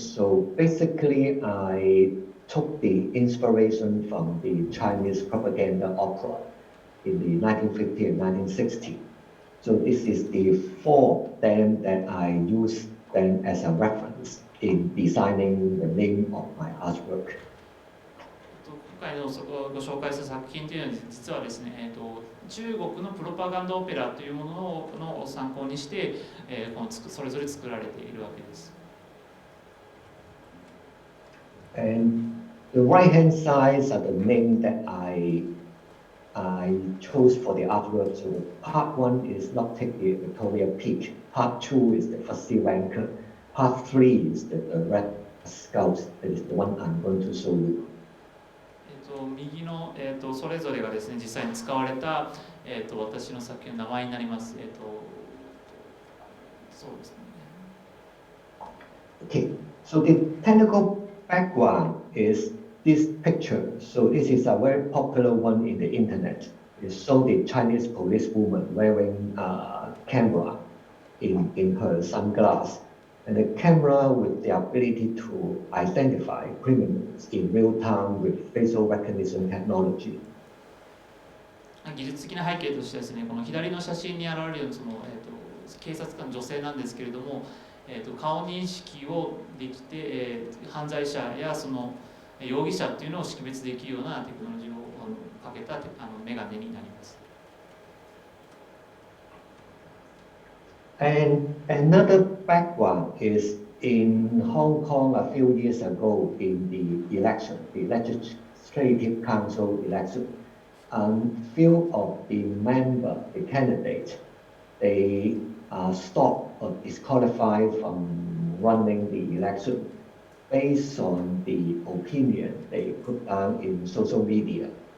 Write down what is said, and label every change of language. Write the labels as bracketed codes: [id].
[en] So basically, I took the inspiration from the Chinese propaganda opera in the 1950 and 1960. So this is the four of them that I used them as a reference in designing the name of my artwork. [ja] 今回のご紹介する作品というのは実はですね、中国のプロパガンダオペラというものを参考にして、それぞれ作られているわけです。 [en] And the right-hand sides are the name that I chose for the artwork. So part 1 is not take the Victoria Peak. Part 2 is the Fussy Ranker. Part 3 is the Red Scout. That is the one I'm going to show you. [ja] 右の、それぞれがですね、実際に使われた、私の作品の名前になります。そうですね。 [en] Okay, so the technical background is this picture. So this is a very popular one in the internet. It shows the Chinese policewoman wearing a camera in her sunglasses. And the camera with the ability to identify criminals in real time with facial recognition technology. [ja] 技術的な背景としてですね、この左の写真に現れるようなその、警察官女性なんですけれども、顔認識をできて、犯罪者やその容疑者っていうのを識別できるようなテクノロジーをかけたメガネになります。 [en] And another background is in Hong Kong a few years ago in the election, the Legislative Council election. Few of the member, the candidates, they stopped or disqualified from running the election based on the opinion they put down in social media.